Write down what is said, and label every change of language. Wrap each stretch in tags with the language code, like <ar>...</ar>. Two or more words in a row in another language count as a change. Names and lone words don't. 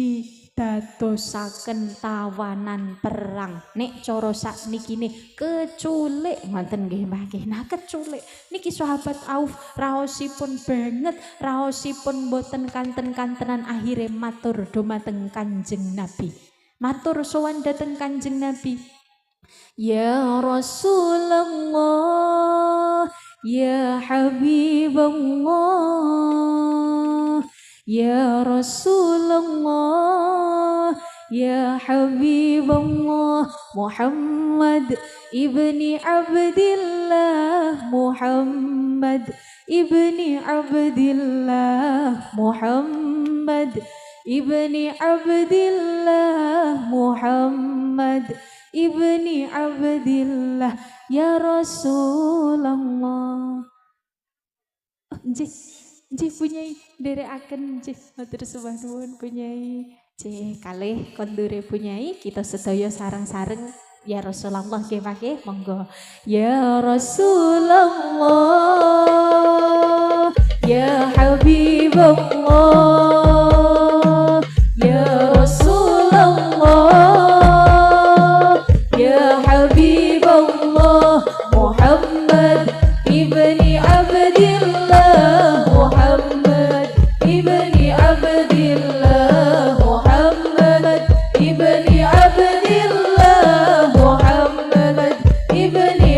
<jv>dadosaken tawanan perang nek cara saknikine keculik ngoten nggih Mbah nggih nah keculik niki sahabat Auf raosipun banget raosipun boten kanten-kantenan akhire matur dumateng Kanjeng Nabi matur sowan dhateng Kanjeng Nabi ya</jv> <ar>رسول الله يا حبيب الله يا رسول الله يا حبيب الله محمد ابن عبد الله محمد ابن عبد الله محمد ابن عبد الله محمد ابن عبد الله يا رسول الله</ar> <jv>Nggih punyai nderekaken nggih matur sembah nuwun punyai. Nggih kalih kondure punyai kita sedaya sareng-sareng</jv> <ar>يا رسول الله</ar> <jv>nggih Pak monggo.</jv> <ar>يا رسول الله يا حبيب الله يا رسول الله يا حبيب الله محمد ابن عبد الله محمد ابن عبد الله محمد ابن عبد الله محمد ابن</ar>